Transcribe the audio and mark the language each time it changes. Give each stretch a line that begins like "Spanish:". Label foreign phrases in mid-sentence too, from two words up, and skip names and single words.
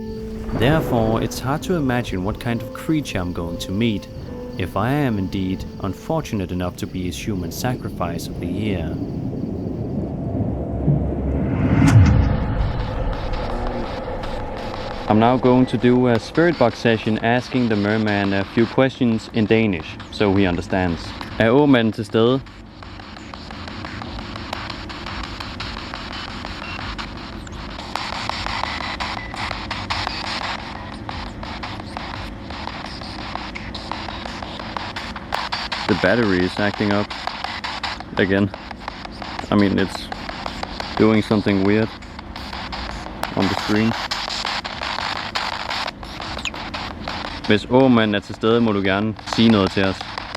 English: Therefore, it's hard to imagine what kind of creature I'm going to meet, if I am indeed unfortunate enough to be his human sacrifice of the year. I'm now going to do a spirit box session asking the Merman a few questions in Danish, so he understands.
Danish: Er åmanden til stede?
English: The battery is acting up again. I mean, it's doing something weird on the screen.
Danish: Hvis åmanden er til stede, må du gerne sige noget til os.